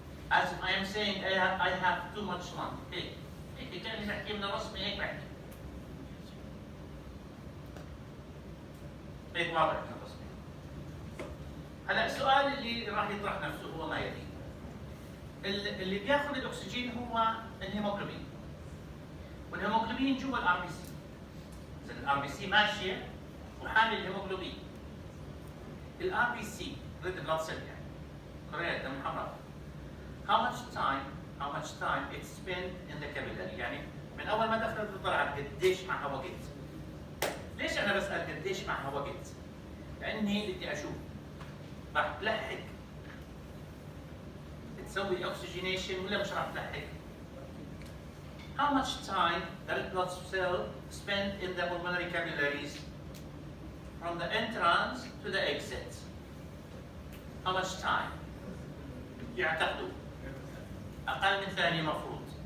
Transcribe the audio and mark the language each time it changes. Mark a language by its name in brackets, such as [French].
[English] As if I am saying I have too much lung. [Arabic] هيك كاني بحكي من الرسمي، هيك بحكي. هيك واضح من الرسمي. هلا السؤال اللي راح يطرح نفسه هو ما يلي. اللي بياخذ الاكسجين هو الهيموجلوبين. والهيموجلوبين جوا الار بي سي. اذا الار بي سي ماشيه وحامل الهيموجلوبين. الار بي سي ريد بلاد سيل يعني كريات دم حمراء. [English] How much time it spent in the capillary؟ [Arabic] يعني من اول ما دخلت وطلعت قديش معها وقت؟ ليش انا بسال قديش معها وقت؟ لاني بدي اشوف راح تلحق تسوي oxygenation ولا مش راح تلحق؟ [English] How much time the red blood cell spent in the pulmonary capillaries from the entrance to the exit? How much time؟ [Arabic] يعتقدوا أقل من ثانية مفروض.